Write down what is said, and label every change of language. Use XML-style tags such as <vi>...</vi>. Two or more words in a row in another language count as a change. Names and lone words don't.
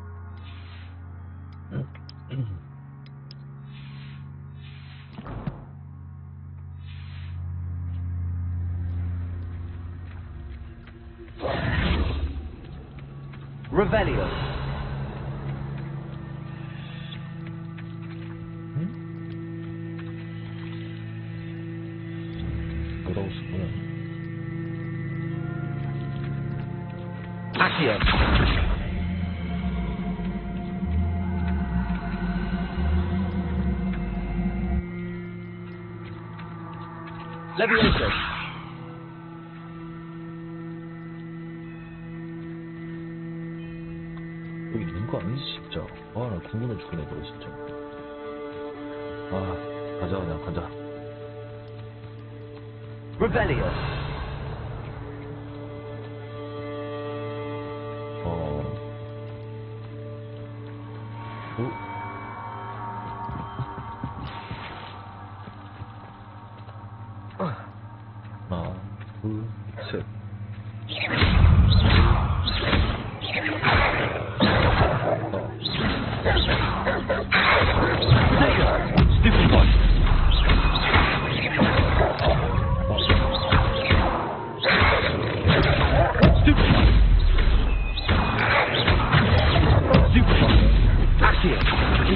<ko>Revelio. 뭐라고 쓴 거야? Accio. Levioso. 여기 있는 거 아니지 진짜. 아, 나 궁금해 죽겠네 이거 진짜. 아, 가자 그냥 가자. Revelio. 하나, 둘, 셋.</ko> <en>Stupid boy. Stupid boy.</en> <ko>Accio.</ko>